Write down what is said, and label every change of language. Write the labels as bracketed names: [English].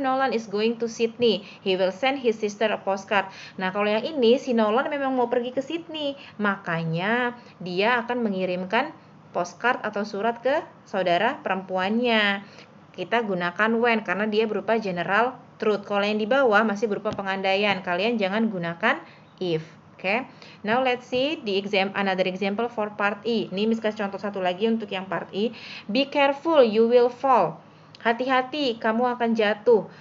[English] Nolan is going to Sydney. He will send his sister a postcard. [Indonesian] Nah, kalau yang ini, si Nolan memang mau pergi ke Sydney. Makanya dia akan mengirimkan postcard atau surat ke saudara perempuannya. Kita gunakan when karena dia berupa general truth. Kalau yang di bawah masih berupa pengandaian. Kalian jangan gunakan if. Okay. [English] Now let's see another example for part E. [Indonesian] Ini Miss kasih contoh satu lagi untuk yang part E. [English] Be careful, you will fall. [Indonesian] Hati-hati, kamu akan jatuh.